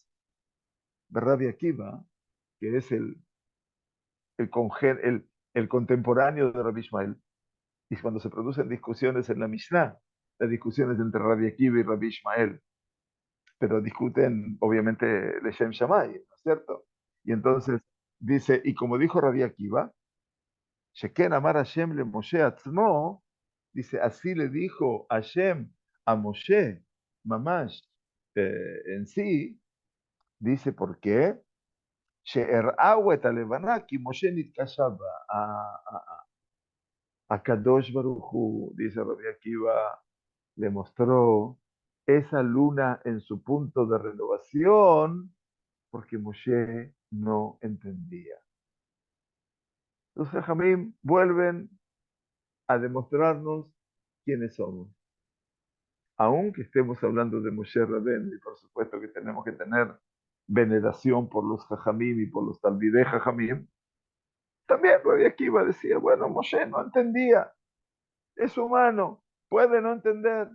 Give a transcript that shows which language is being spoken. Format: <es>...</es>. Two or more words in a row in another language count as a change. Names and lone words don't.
<es>Rabbi Akiva, que es el contemporáneo de Rabbi Ishmael, y cuando se producen discusiones en la Mishnah, las discusiones entre Rabbi Akiva y Rabbi Ishmael, pero discuten obviamente</es> <he>לשם שמאי,</he> <es>¿no es cierto? Y entonces dice, y como dijo Rabbi Akiva,</es> <he>שכן אמר השם למשה עצמו,</he> <es>dice, así le dijo Hashem a Moshe, Mamash, en sí, dice por qué.</es> <he>שהראו את הלבנה כי משה נתקשה בה. קדוש ברוך הוא,</he> <es>dice Rabbi Akiva, le mostró esa luna en su punto de renovación porque Moshe no entendía. Los Jajamim vuelven a demostrarnos quiénes somos. Aunque estemos hablando de Moshe Rabén, y por supuesto que tenemos que tener veneración por los Jajamim y por los</es> <he>תלמידי חכמים,</he> <es>también Rabbi Akiva decía, bueno, Moshe no entendía, es humano, puede no entender.</es>